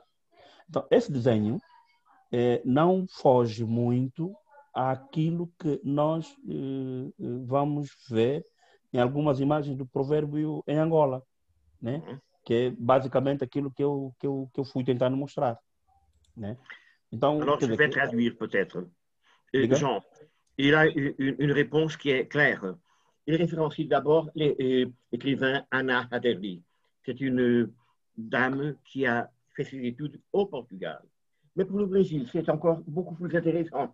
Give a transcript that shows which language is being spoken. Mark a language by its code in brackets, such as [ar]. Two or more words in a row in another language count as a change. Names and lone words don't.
[pt] Então, esse desenho não foge muito àquilo que nós vamos ver em algumas imagens do provérbio em Angola, né? Que é basicamente aquilo que eu fui tentando mostrar. Né? Então, [fr] alors, je vais traduire peut-être. Jean, il a une réponse qui est claire. Il référencie d'abord l'écrivain Ana Aderli. C'est une dame qui a fait ses études au Portugal. Mais pour le Brésil, c'est encore beaucoup plus intéressant.